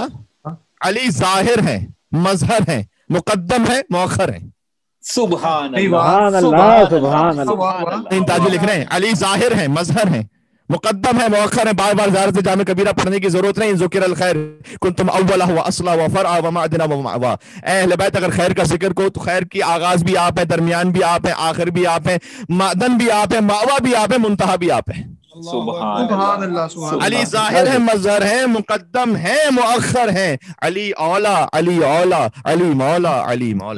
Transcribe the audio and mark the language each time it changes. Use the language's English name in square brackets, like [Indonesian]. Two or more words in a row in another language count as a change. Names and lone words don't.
[Urdu] علی ظاہر ہیں، مظہر ہیں، مقدم ہے، مؤخر ہیں. [Arabic] سبحان اللہ سبحان اللہ. [Urdu] تاجی لکھ رہے ہیں علی ظاہر ہیں، مظہر ہیں، مقدم ہے، مؤخر ہے. بار بار زیارت جامع کبیرہ پڑھنے کی ضرورت نہیں. [Arabic] ذکر الخیر کنتم اولہ و اصلہ و فرع و معدنہ و مأویٰ. [Urdu] اے اہل بیت اگر خیر کا ذکر کو تو خیر کی آغاز بھی آپ ہیں، درمیان بھی آپ ہیں، آخر بھی آپ ہیں، معدن بھی آپ ہیں، مأویٰ بھی آپ ہیں، منتہا بھی آپ ہیں. [Arabic] سبحان اللہ. [Urdu] علی ظاہر ہے، مظہر ہے، مقدم ہے، مؤخر ہے. علی اولا علی اولا علی مولا علی مولا.